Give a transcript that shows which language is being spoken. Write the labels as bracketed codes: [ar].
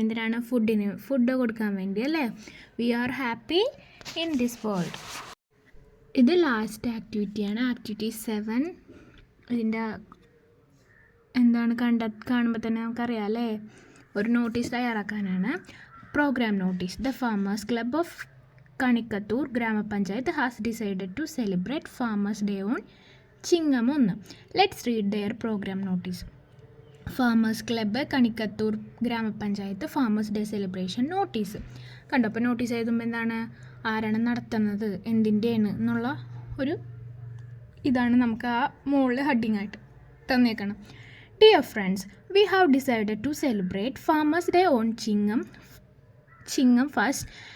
[ml] എന്തിനാണ്, ഫുഡ് കൊടുക്കാൻ വേണ്ടി അല്ലേ. [en] We are happy in this world. [ml] ഇത് ലാസ്റ്റ് ആക്ടിവിറ്റിയാണ്, ആക്ടിവിറ്റി 7. ഇതിൻ്റെ എന്താണ് കാണുമ്പോൾ തന്നെ നമുക്കറിയാം അല്ലേ, ഒരു notice തയ്യാറാക്കാനാണ്. Programme notice. [en] The farmers club of Kanikkathur Grama Panchayat has decided to celebrate Farmers' Day on Chingam 1. Let's read their program notice. [ml] Farmers club കണിക്കത്തൂർ ഗ്രാമപഞ്ചായത്ത് farmers day celebration notice കണ്ടോ. അപ്പോൾ നോട്ടീസ് എഴുതുമ്പോൾ എന്താണ്, ആരാണ് നടത്തുന്നത്, എന്തിൻ്റെയാണ് എന്നുള്ള ഒരു ഇതാണ് നമുക്ക് ആ മുകളിൽ ഹെഡിങ് ആയിട്ട് തന്നേക്കണം. [en] Dear friends, we have decided to celebrate farmers day on Chingam first.